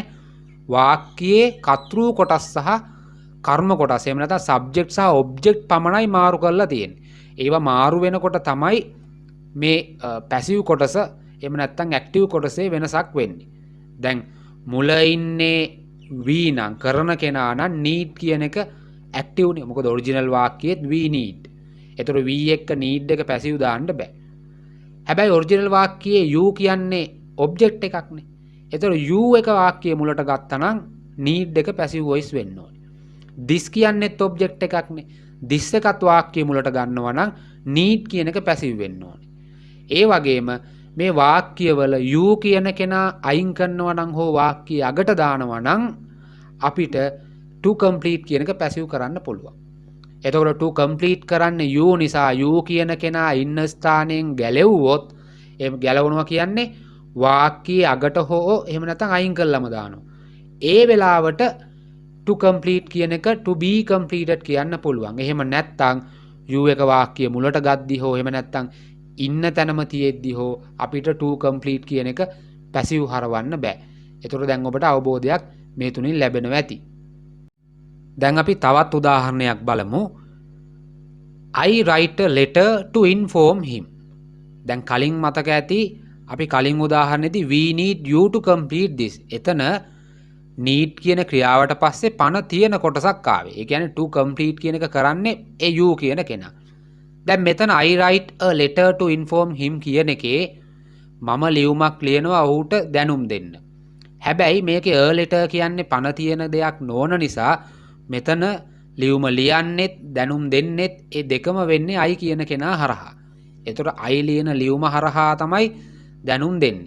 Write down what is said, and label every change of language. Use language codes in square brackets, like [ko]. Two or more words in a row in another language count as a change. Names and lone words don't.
[si] වාක්‍යයේ කර්තෘ කොටස් සහ කර්ම කොටස් එහෙම නැත්නම් subject සහ object පමණයි මාරු කරලා තියෙන්නේ. ඒවා මාරු වෙනකොට තමයි මේ passive කොටස එහෙම නැත්නම් active කොටසේ වෙනසක් වෙන්නේ. දැන් මුල ඉන්නේ we නම් කරන කෙනා නම් need කියන එක active නේ. මොකද original වාක්‍යයේත් [en] we need. [si] ඒතර we එක්ක need එක passive දාන්න බෑ. හැබැයි original වාක්‍යයේ you කියන්නේ object එකක් නේ. ඒතර you එක වාක්‍යයේ මුලට ගත්තා නම් need එක [en] passive voice [si] වෙන්න ඕනේ. this කියන්නේත් object එකක් නේ. this එකත් වාක්‍යයේ මුලට ගන්නවා නම් need කියන එක passive වෙන්න ඕනේ. ඒ වගේම මේ වාක්‍යවල you කියන කෙනා අයින් කරනවා නම් හෝ වාක්‍ය අගට දානවා නම් අපිට [en] to complete [si] කියන එක පැසිව් කරන්න පුළුවන්. එතකොට [en] to complete [si] කරන්න you නිසා you කියන කෙනා ඉන්න ස්ථානයෙන් ගැලෙව්වොත් එහෙම ගැලවනවා කියන්නේ වාක්‍යයේ අගට හෝ එහෙම නැත්නම් අයින් කළාම දානවා. ඒ වෙලාවට [en] to complete [si] කියන එක [en] to be completed [si] කියන්න පුළුවන්. එහෙම නැත්නම් you එක වාක්‍ය මුලට ගද්දි හෝ එහෙම නැත්නම් ඉන්න තැනම තියෙද්දි හෝ අපිට [en] to complete [si] කියන එක පැසිව් හරවන්න බෑ. ඒතකොට දැන් ඔබට අවබෝධයක් මේ තුنين ලැබෙනවා ඇති. දැන් අපි තවත් උදාහරණයක් බලමු. [en] I write a letter to inform him. [si] දැන් කලින් මතක ඇති අපි කලින් උදාහරණෙදී [en] we need you to complete this. [si] එතන need කියන ක්‍රියාවට පස්සේ පණ තියෙන කොටසක් ආවේ. ඒ කියන්නේ to complete කියන එක කරන්නේ ඒ you කියන කෙනා. දැන් මෙතන [en] I write a letter to inform him [si] කියන එකේ මම ලියුමක් ලියනවා ඔහුට දැනුම් දෙන්න. හැබැයි මේකේ [en] a letter [si] කියන්නේ පණ තියෙන දෙයක් නොවන නිසා මෙතන ලියුම ලියන්නෙත් දැනුම් දෙන්නෙත් ඒ දෙකම වෙන්නේ I කියන කෙනා හරහා. එතකොට I ලියන ලියුම හරහා තමයි දැනුම් දෙන්නේ.